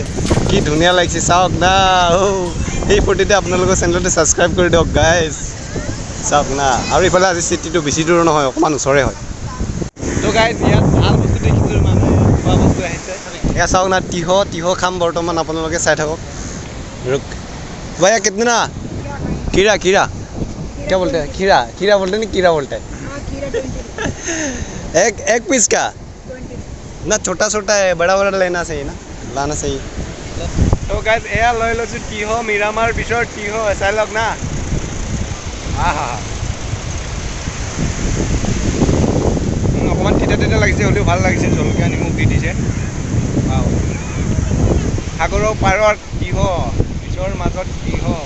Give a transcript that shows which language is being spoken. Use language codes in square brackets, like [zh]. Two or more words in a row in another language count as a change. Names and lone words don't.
[as] কি ধুনীয়া লাগিছে চাওক না। এই ফূৰ্তিতে আপোনালোকৰ চেনেলটো ছাবস্ক্ৰাইব কৰি দিয়ক গাইজ। চাওক না। আৰু ইফালে আজি চিটিটো বেছি দূৰ নহয়, অকণমান ওচৰে হয়। তো গাইজ ইয়াত ভাল বস্তু দেখিছোঁ, মানুহ খোৱা বস্তু আহিছে। এয়া চাওক না, তিহ খাম বৰ্তমান, আপোনালোকে চাই থাকক। [hi] भैया कितना? खीरा खीरा क्या बोलते हैं? खीरा खीरा बोलते हैं, नहीं कीड़ा बोलते हैं। एक पीस का ना, छोटा छोटा है, बड़ा बड़ा लेना चाहिए ना, लाना चाहिए। [as] तो गाइस एया লৈ লৈছোঁ তিহ, মিৰামাৰ বিচৰ তিহ। চাই লওক না। অকণমান তিতা তিতা লাগিছে, হ'লেও ভাল লাগিছে। জলকীয়া নিমখ দি দিছে। সাগৰৰ পাৰৰ তিহ, বিচৰ মাজত তিহ।